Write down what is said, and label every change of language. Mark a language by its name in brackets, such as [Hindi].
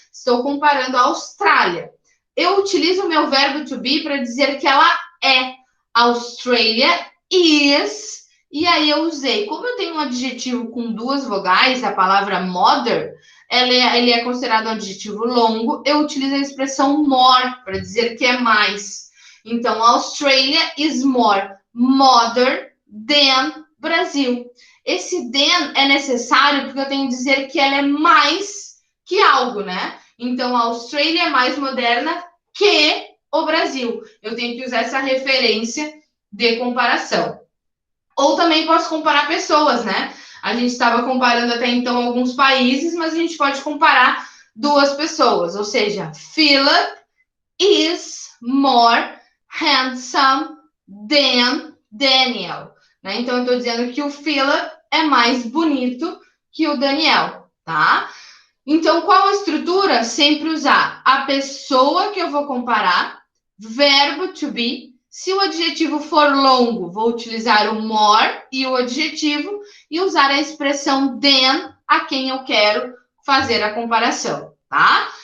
[Portuguese] Estou comparando a Austrália. Eu utilizo o meu verbo to be para dizer que ela é. [English] Australia is, [Portuguese] e aí eu usei. Como eu tenho um adjetivo com 2 vogais, a palavra mother, ele é considerado um adjetivo longo, eu utilizo a expressão more para dizer que é mais. Então, [English] Australia is more mother than Brasil. [Portuguese] Esse than é necessário porque eu tenho que dizer que ela é mais que algo, né? Então, a Austrália é mais moderna que o Brasil. Eu tenho que usar essa referência de comparação. Ou também posso comparar pessoas, né? A gente estava comparando até então alguns países, mas a gente pode comparar 2 pessoas. Ou seja, [English] Philip is more handsome than Daniel. [Portuguese] Né? Então, eu estou dizendo que o Philip é mais bonito que o Daniel, tá? Então, qual a estrutura? Sempre usar a pessoa que eu vou comparar, verbo to be. Se o adjetivo for longo, vou utilizar o more e o adjetivo e usar a expressão than a quem eu quero fazer a comparação, tá?